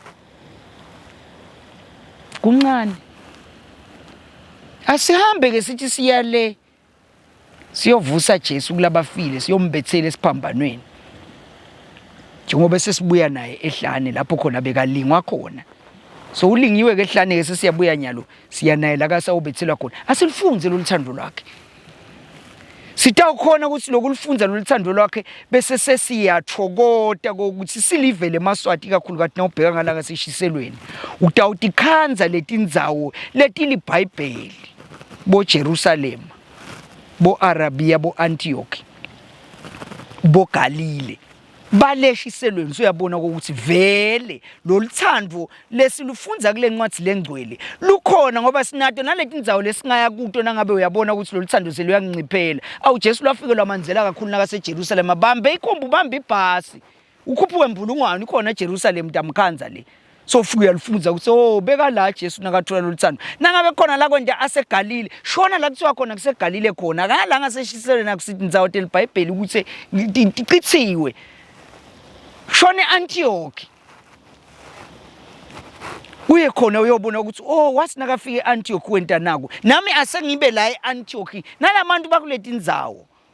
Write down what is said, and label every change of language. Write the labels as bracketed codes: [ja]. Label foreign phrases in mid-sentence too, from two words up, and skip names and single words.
[ss] kuncane asihambe ke sithi siyale siyovusa Jesu kulabafile siyombethela esiphambanweni njengoba sesibuya naye ehlane lapho khona bekalingwa khona so ulingiwe ke ehlane ke sesiyabuya nyalo siya naye la kasawubethelwa khona asilifunze loluthando lwakhe sitawukhona ukuthi lokulifunza loluthando lwakhe bese sesiyathokoda ukuthi silivele emaswati kakhulu kathi nawubheka ngalanga seshiselweni utawutikhanza letindzawo letiliBhayibheli bo Jerusalem bo Arabia bo Antioch bo Galile baleshiselweni uyabona ukuthi vele loluthando lesilufunza kule ncwadi lengcwele lukhona ngoba sinato naletindzawo lesingaya kuto nangabe uyabona ukuthi loluthando seluyanginciphela awu Jesu lwafike lwamanzela kakhulu nakase Jerusalem bambe ikhomba ubambe ibhasi ukhuphuke mbulungwane khona Jerusalem damkhanza le so ufike uyalifunza ukuthi oh beka la Jesu nakathola loluthando nangabe khona la konje aseGalile shona la kuthiwa khona kuseGalile khona akala ngaseshiselweni nakusithi indzawo teliBhayibheli ukuthi icithiwe shone Antioch uye khona uyobona ukuthi oh wathi nakafike eAntioch wenta naku nami asengibe la eAntioch nalabantu bakuleti indzawo